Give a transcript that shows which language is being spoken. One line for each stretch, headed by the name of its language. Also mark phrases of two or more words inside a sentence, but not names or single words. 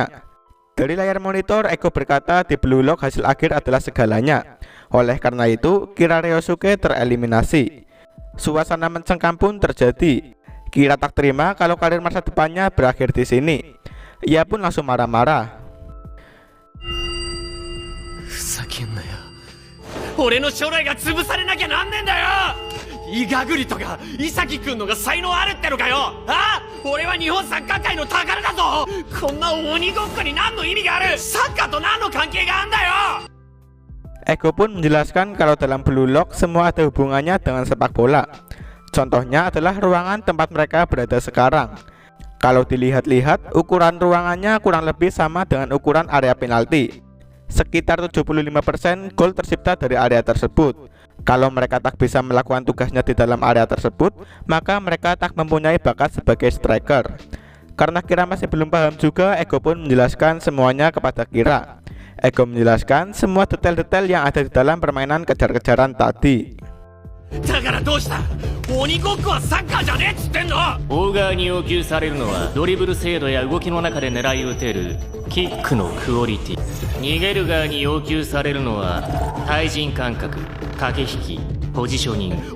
Indonesian: Dari layar monitor, Ego berkata di Blue Lock hasil akhir adalah segalanya. Oleh karena itu, Kira Ryosuke tereliminasi. Suasana mencengkam pun terjadi. Kira tak terima kalau karir masa depannya berakhir di sini. Ia pun langsung marah-marah.
Japanese: 俺の将来が潰されなきゃなんねんだよ。イガグリとかイサキ君のが才能あるってのかよ。ああ、俺は日本サッカー界の宝だぞ。こんな鬼ごっこに何の意味がある。サッカーと何の関係があんだよ。
Indonesian: Ego pun menjelaskan kalau dalam Blue Lock semua ada hubungannya dengan sepak bola. Contohnya adalah ruangan tempat mereka berada sekarang. Kalau dilihat-lihat, ukuran ruangannya kurang lebih sama dengan ukuran area penalti. Sekitar 75% gol tercipta dari area tersebut. Kalau mereka tak bisa melakukan tugasnya di dalam area tersebut, maka mereka tak mempunyai bakat sebagai striker. Karena Kira masih belum paham juga, Ego pun menjelaskan semuanya kepada Kira. Ego menjelaskan semua detail-detail yang ada di dalam permainan kejar-kejaran tadi.
Japanese: だからどうした。鬼ごっこはサッカーじゃねえっつってんの。大側に要求されるのはドリブル精度や動きの中で狙い撃てるキックのクオリティ。逃げる側に要求されるのは対人感覚、駆け引き、ポジショニング。